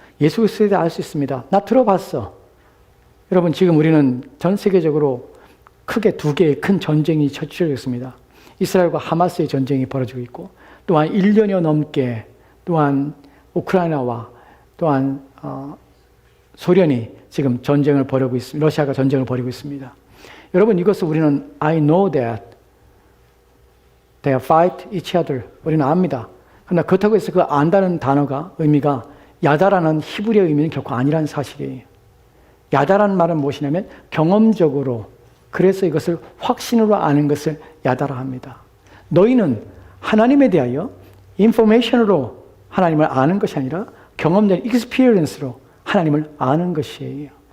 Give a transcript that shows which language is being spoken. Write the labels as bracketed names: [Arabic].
[Korean] 예수 그리스도에 대해 알 수 있습니다. 나 들어봤어. 여러분, 지금 우리는 전 세계적으로 크게 두 개의 큰 전쟁이 처치되고 있습니다. 이스라엘과 하마스의 전쟁이 벌어지고 있고, 또한 1년여 넘게 또한 우크라이나와 또한 소련이 지금 전쟁을 벌이고 있습니다. 러시아가 전쟁을 벌이고 있습니다. 여러분, 이것을 우리는 [English] I know that they fight each other. [Korean] 우리는 압니다. 그러나 그렇다고 해서 그 안다는 단어가 의미가 야다라는 히브리어 의미는 결코 아니라는 사실이에요. 야다라는 말은 무엇이냐면 경험적으로, 그래서 이것을 확신으로 아는 것을 야다라 합니다. 너희는 하나님에 대하여 인포메이션으로 하나님을 아는 것이 아니라 경험된 experience로 하나님을 아는 것이에요.